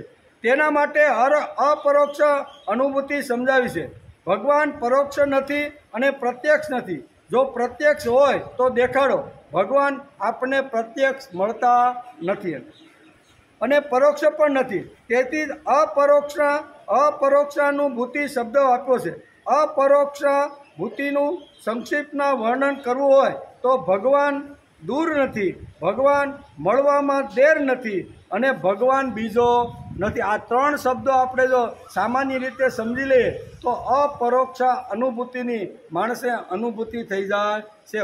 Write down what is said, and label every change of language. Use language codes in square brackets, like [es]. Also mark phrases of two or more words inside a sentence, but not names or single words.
[gu] તેના માટે અપરોક્ષ અનુભૂતિ સમજાવી છે. ભગવાન પરોક્ષ નથી અને પ્રત્યક્ષ નથી. જો પ્રત્યક્ષ હોય તો દેખાડો. ભગવાન આપણને પ્રત્યક્ષ મળતા નથી અને પરોક્ષ પણ નથી. તેથી જ અપરોક્ષ અપરોક્ષાનુભૂતિ શબ્દ આપ્યો છે। अपरोक्षानुभूतिનું સંક્ષિપ્તમાં વર્ણન કરવું હોય તો ભગવાન દૂર નથી, ભગવાન મળવામાં દેર નથી અને ભગવાન બીજો નથી. આ ત્રણ શબ્દો આપણે જો સામાન્ય રીતે સમજી લઈએ તો અપરોક્ષ અનુભૂતિની માણસે અનુભૂતિ થઈ જાય છે.